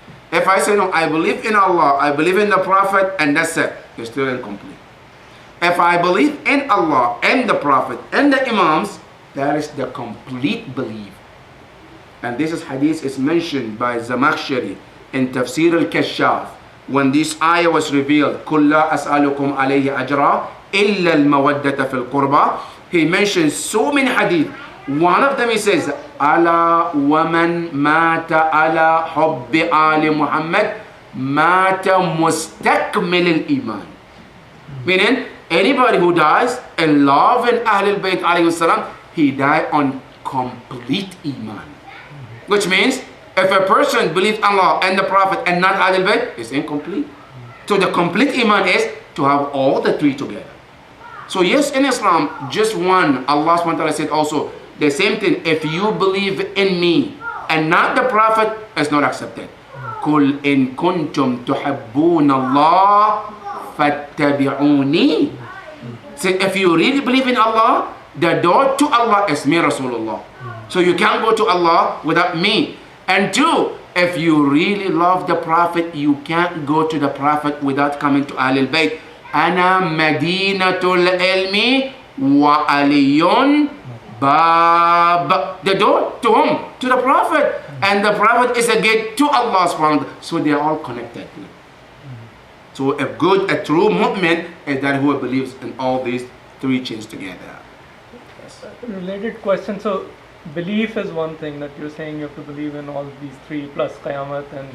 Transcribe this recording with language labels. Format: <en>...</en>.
<en>If I say no, I believe in Allah, I believe in the Prophet, and that's it, it's still incomplete. If I believe in Allah and the Prophet and the Imams, that is the complete belief. And this is hadith is mentioned by Zamakhshari in Tafsir al-Kashaf. When this ayah was revealed,</en> <ar>قُلْ لَا أَسْأَلُكُمْ عَلَيْهِ أَجْرًا إِلَّا الْمَوَدَّةَ فِي الْقُرْبَى.</ar> <en>He mentions so many hadith. One of them he says,</en> <ar>أَلَا وَمَنْ مَاتَ عَلَى حُبِّ آلِ مُحَمَّدٍ مَاتَ مُسْتَكْمِلِ الْإِيمَانِ.</ar> <en>Meaning, anybody who dies in love in Ahlul Bayt alayhi salam, he died on complete Iman. Which means, if a person believes Allah and the Prophet and not Ahlul Bayt, it's incomplete. So the complete Iman is to have all the three together. So yes, in Islam, just one, Allah subhanahu wa ta'ala said also, the same thing, if you believe in me and not the Prophet, it's not accepted.</en> <ar>قُلْ إِن كُنْتُمْ تُحِبُّونَ اللَّهَ فَاتَّبِعُونِي.</ar> <en>So if you really believe in Allah, the door to Allah is me, Rasulullah. So you can't go to Allah without me. And two, if you really love the Prophet, you can't go to the Prophet without coming to Ahlul Bayt.</en> <ar>أنا مدينة العلم وعلي باب.</ar> <en>The door to whom? To the Prophet. And the Prophet is a gate to Allah subhanahu wa ta'ala. So they are all connected. So a true mu'min is that who believes in all these three chains together. Yes. Related question. So belief is one thing that you're saying you have to believe in all these three plus Qayamat, and</en>